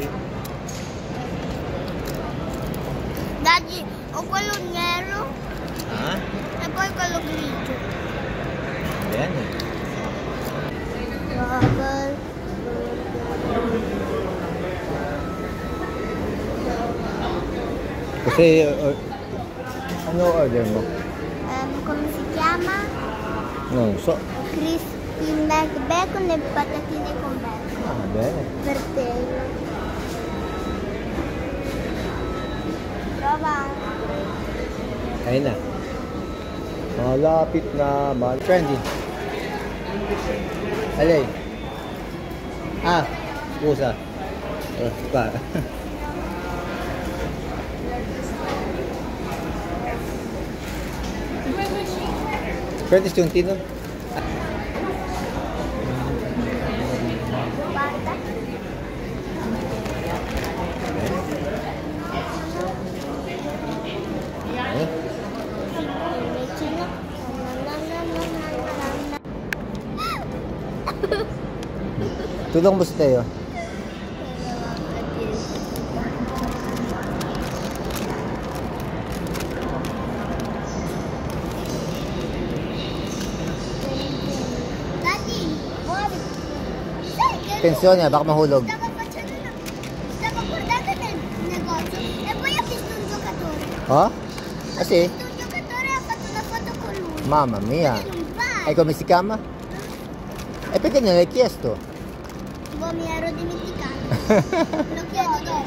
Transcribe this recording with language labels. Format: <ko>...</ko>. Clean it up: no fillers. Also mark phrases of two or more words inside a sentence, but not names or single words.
<it>Dagli, ho quello nero Ah, e poi quello grigio. bene. Cos'è?</it> <tl>Ano order mo?</tl> <it>Come si chiama? Non so. Crispy Mac Bacon e patatine con bacon. Ah, bene. Per te. Prova.</it> <tl>Ayun na. Malapit na. Trendy. Alay. Ah, pusa. Pa. Pwede Chuntino?</tl> <it>Guarda. Eh? Vicino.</it> <tl>Tulong mo si Teo.</tl> <en>Daddy,</en> <it>muovi. Sai che Attenzione,</it> <tl>baka mahulog.</tl> <it>stavo guardando nel negozio e poi ho visto un giocatore. Oh? Ah, sì? Un giocatore ha fatto una foto con lui. Mamma mia. E non va. E come si chiama? E perché non l'hai chiesto? Boh, mi ero dimenticato. Lo chiedo dopo.</it>